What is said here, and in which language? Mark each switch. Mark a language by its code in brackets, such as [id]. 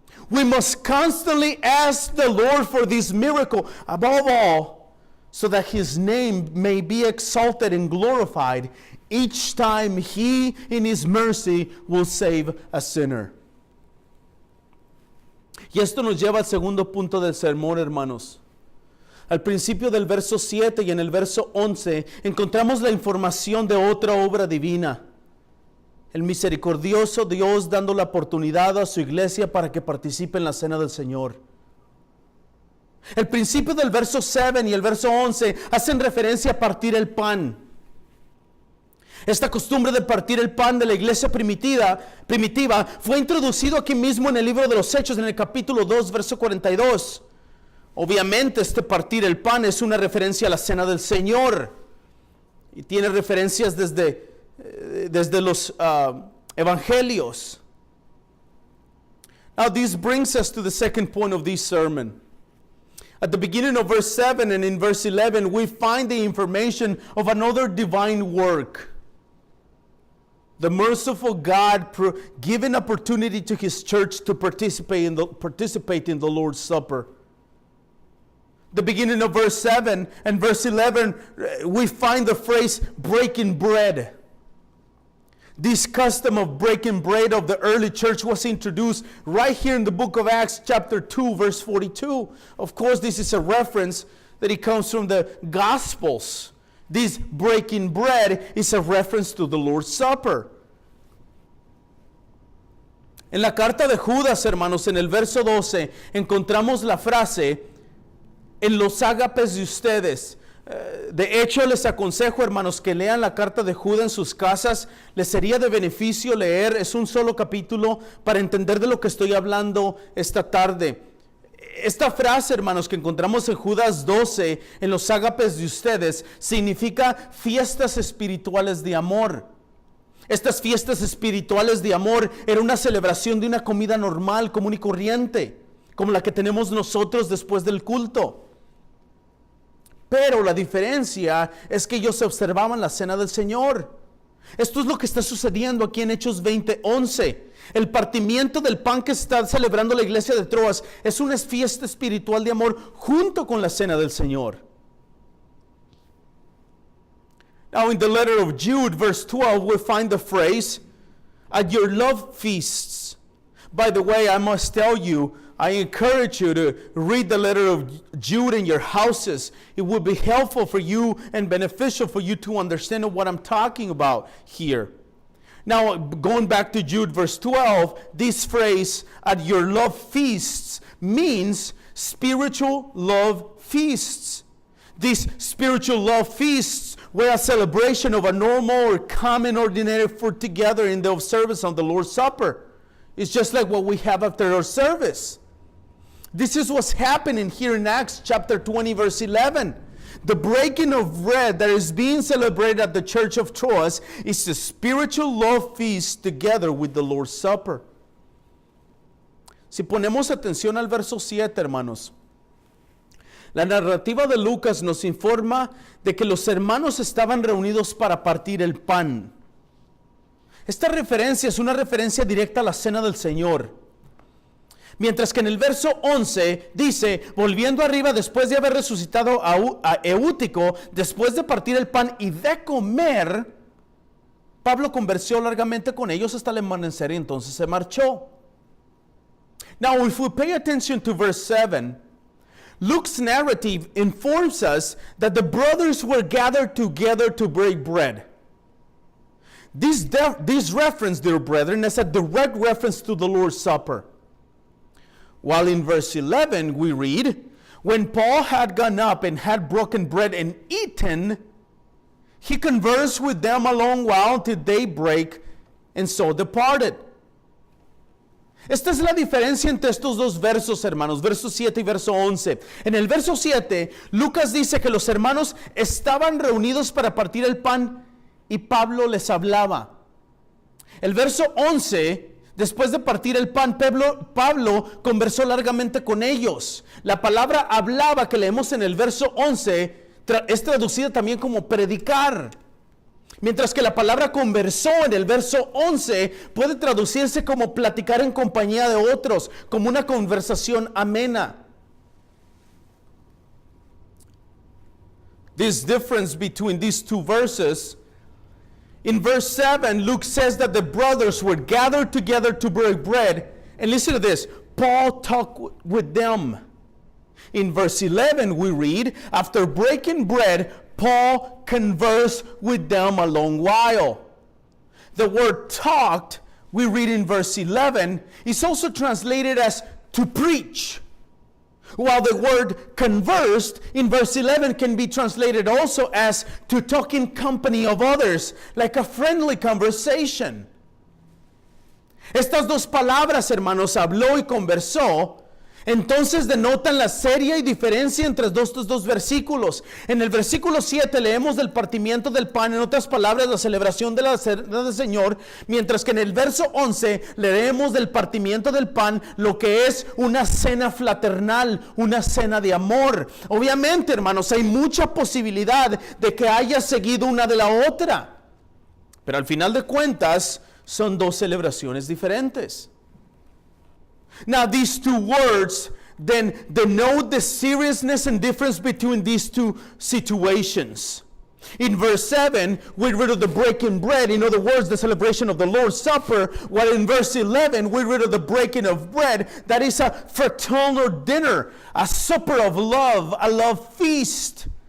[en] We must constantly ask the Lord for this miracle, above all, so that His name may be exalted and glorified each time He, in His mercy, will save a sinner. [es] Y esto nos lleva al segundo punto del sermón, hermanos. Al principio del verso 7 y en el verso 11 encontramos la información de otra obra divina. El misericordioso Dios dando la oportunidad a su iglesia para que participe en la cena del Señor. El principio del verso 7 y el verso 11 hacen referencia a partir el pan. Esta costumbre de partir el pan de la iglesia primitiva fue introducido aquí mismo en el libro de los Hechos, en el capítulo 2, verso 42. Obviamente este partir el pan es una referencia a la cena del Señor y tiene referencias desde los evangelios. [en] Now this brings us to the second point of this sermon. At the beginning of verse 7 and in verse 11 we find the information of another divine work. The merciful God giving opportunity to His church to participate in the Lord's Supper. The beginning of verse 7 and verse 11, we find the phrase breaking bread. This custom of breaking bread of the early church was introduced right here in the book of Acts chapter 2 verse 42. Of course, this is a reference that it comes from the Gospels. This breaking bread is a reference to the Lord's Supper. [es] En la carta de Judas, hermanos, en el verso 12, encontramos la frase, en los ágapes de ustedes. De hecho, les aconsejo, hermanos, que lean la carta de Judas en sus casas. Les sería de beneficio leer, es un solo capítulo para entender de lo que estoy hablando esta tarde. Esta frase, hermanos, que encontramos en Judas 12, en los ágapes de ustedes, significa fiestas espirituales de amor. Estas fiestas espirituales de amor era una celebración de una comida normal, común y corriente, como la que tenemos nosotros después del culto. Pero la diferencia es que ellos observaban la cena del Señor. Esto es lo que está sucediendo aquí en Hechos 20:11. El partimiento del pan que está celebrando la iglesia de Troas es una fiesta espiritual de amor junto con la cena del Señor. [en] Now in the letter of Jude, verse 12, we find the phrase, at your love feasts. By the way, I must tell you, I encourage you to read the letter of Jude in your houses. It will be helpful for you and beneficial for you to understand what I'm talking about here. Now, going back to Jude verse 12, this phrase, at your love feasts, means spiritual love feasts. These spiritual love feasts were a celebration of a normal or common ordinary food together in the observance of the Lord's Supper. It's just like what we have after our service. This is what's happening here in Acts chapter 20, verse 11. The breaking of bread that is being celebrated at the church of Troas is a spiritual love feast together with the Lord's Supper. [es] Si ponemos atención al verso 7, hermanos, la narrativa de Lucas nos informa de que los hermanos estaban reunidos para partir el pan. Esta referencia es una referencia directa a la cena del Señor. Mientras que en el verso 11 dice, volviendo arriba después de haber resucitado a Eutico, después de partir el pan y de comer, Pablo conversó largamente con ellos hasta el amanecer y entonces se marchó. [en] Now, if we pay attention to verse 7, Luke's narrative informs us that the brothers were gathered together to break bread. This reference, dear brethren, is a direct reference to the Lord's Supper. While in verse 11 we read, when Paul had gone up and had broken bread and eaten, he conversed with them a long while till daybreak, and so departed. [es] Esta es la diferencia entre estos dos versos, hermanos, verso 7 y verso 11. En el verso 7, Lucas dice que los hermanos estaban reunidos para partir el pan y Pablo les hablaba. El verso 11, después de partir el pan, Pablo conversó largamente con ellos. La palabra hablaba que leemos en el verso 11 es traducida también como predicar. Mientras que la palabra conversó en el verso 11 puede traducirse como platicar en compañía de otros, como una conversación amena. [en] This difference between these two verses, in verse 7, Luke says that the brothers were gathered together to break bread. And listen to this, Paul talked with them. In verse 11, we read, after breaking bread, Paul conversed with them a long while. The word talked, we read in verse 11, is also translated as to preach. While the word conversed in verse 11 can be translated also as to talk in company of others, like a friendly conversation. [es] Estas dos palabras, hermanos, habló y conversó, entonces denotan la seria y diferencia entre estos dos versículos. En el versículo 7 leemos del partimiento del pan, en otras palabras, la celebración de la cena del Señor, mientras que en el verso 11 leemos del partimiento del pan, lo que es una cena fraternal, una cena de amor. Obviamente, hermanos, hay mucha posibilidad de que haya seguido una de la otra, pero al final de cuentas son dos celebraciones diferentes. [en] Now, these two words then denote the seriousness and difference between these two situations. In verse 7, we read of the breaking bread, in other words, the celebration of the Lord's Supper, while in verse 11, we read of the breaking of bread, that is a fraternal dinner, a supper of love, a love feast.